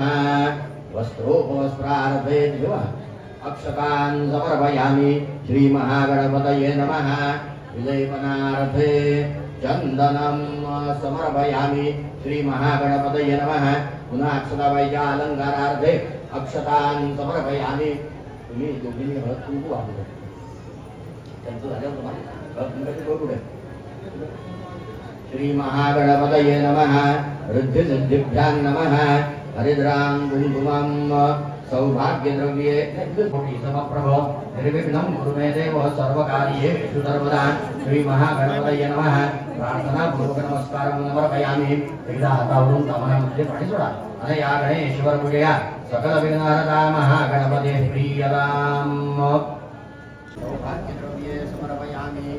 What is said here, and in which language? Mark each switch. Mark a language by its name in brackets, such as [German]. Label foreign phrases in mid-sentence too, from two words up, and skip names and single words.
[Sanskrit] वस्त्रोपवस्त्रार्थे अक्षतान् समर्पयामि. श्री महागणपतये नमः. विलेपनार्थे चन्दनं समर्पयामि. श्री महागणपतये नमः. पुनः अक्षतावैजा अलङ्कारार्थे अक्षतान् समर्पयामि. [Marathi] तुम्ही दोघींनी हळद कुंकू वापरू, त्यांचं झालं तुम्हाला हळद कुंकाची करू. [Sanskrit] श्री महागणपतये नमः. रिद्धिसिद्धिभ्यां नमः. हरिद्रां कुङ्कुमं सौभाग्यद्रव्ये समप्रभ निर्विघ्नं कुरु मे देव सर्वकार्येषु सर्वदा. श्री महागणपतये नमः. प्रार्थनापूर्वक नमस्कारं समर्पयामि. [Marathi] एकदा हातावरून तमनामध्ये पाणी सोडा आणि [Sanskrit] या गणेश्वर पूजया सकल विघ्नहर्ता महागणपते प्रियताम्. सौभाग्यद्रव्ये समर्पयामि.